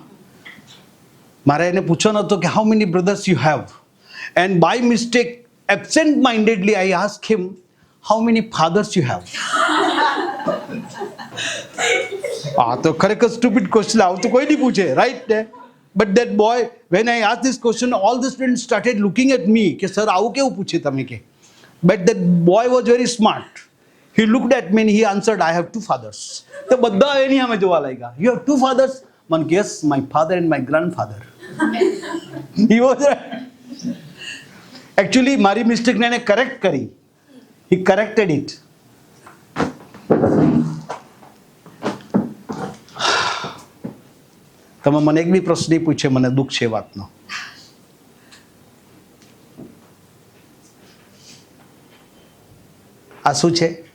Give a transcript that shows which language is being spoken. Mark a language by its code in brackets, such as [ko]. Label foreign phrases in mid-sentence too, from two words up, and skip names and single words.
[gu] મારે એને પૂછવાનો હતો કે [en] how many brothers you have, and by mistake absentmindedly I ask him how many fathers you have. [gu] હા, તો ખરેખર [en] stupid question, [gu] આવું તો કોઈ નહીં પૂછે, રાઈટ ને? [en] But that boy, when I ask this question, all the student started looking at me [gu] કે સર આવું કેવું પૂછે તમે કે. [en] But that boy was very smart. He looked at me and he answered, I have two fathers. [gu] તો બધા એની સામે જોવા લાગ્યા. [en] You have two fathers? Man, yes, my father and my grandfather. He was right. Actually, [gu] મારી મિસ્ટેકને એને કરેક્ટ કરી. [en] He corrected it. [gu] તમે મને એક બી પ્રશ્ન નહીં પૂછે, મને દુઃખ છે વાતનો. આ શું છે?